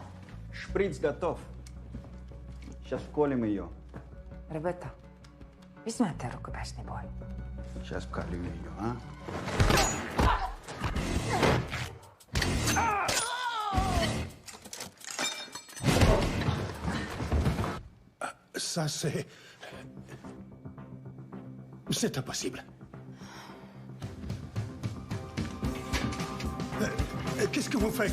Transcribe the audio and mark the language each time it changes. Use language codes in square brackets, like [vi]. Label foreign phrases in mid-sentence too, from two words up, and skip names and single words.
[ru] Шприц готов. Сейчас вколем ее. [uk] Ребята, візьмете рукопашний бой. [ru] Сейчас вколю ее, а? [fr] Ça, c'est... C'est impossible. Qu'est-ce que vous faites?